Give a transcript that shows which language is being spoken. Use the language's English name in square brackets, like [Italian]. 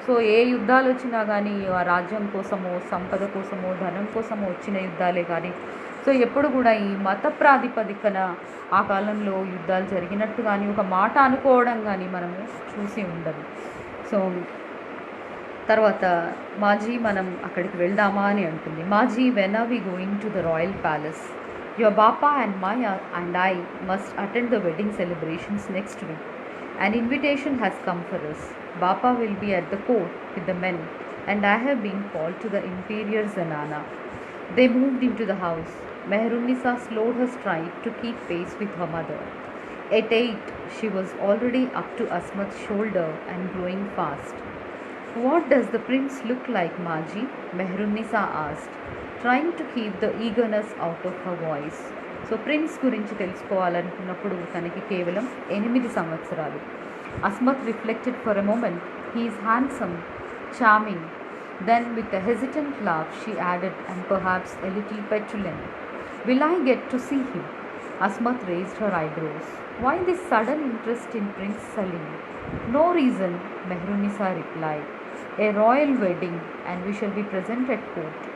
[Telugu] So ఏ యుద్ధాలు వచ్చినా కానీ ఆ రాజ్యం కోసమో, సంపద కోసమో, ధనం కోసమో వచ్చిన యుద్ధాలే కానీ సో ఎప్పుడు కూడా ఈ మత ప్రాతిపదికన ఆ కాలంలో యుద్ధాలు జరిగినట్టు కానీ ఒక మాట అనుకోవడం కానీ మనము చూసి ఉండదు. సో తర్వాత మాజీ మనం అక్కడికి వెళ్దామా అని అంటుంది. [English] Maji, when are we going to the royal palace? Your Bapa and Maya and I must attend the wedding celebrations next week. An invitation has come for us. Bapa will be at the court with the men and I have been called to the inferior zanana. They moved into the house. Mehrunisa slowed her stride to keep pace with her mother. At 8, she was already up to Asmat's shoulder and growing fast. What does the prince look like, Maji? Mehrunisa asked, trying to keep the eagerness out of her voice. [Telugu] So prince గురించి తెలుసుకోవాలనుకున్నప్పుడు తనకి కేవలం 8 సంవత్సరాలు. [English] Asmat reflected for a moment. He is handsome, charming. Then with a hesitant laugh she added, and perhaps a little petulant, will I get to see him? Asmat raised her eyebrows. Why this sudden interest in Prince Salim? No reason, Mehrunisa replied. A royal wedding and we shall be present at court.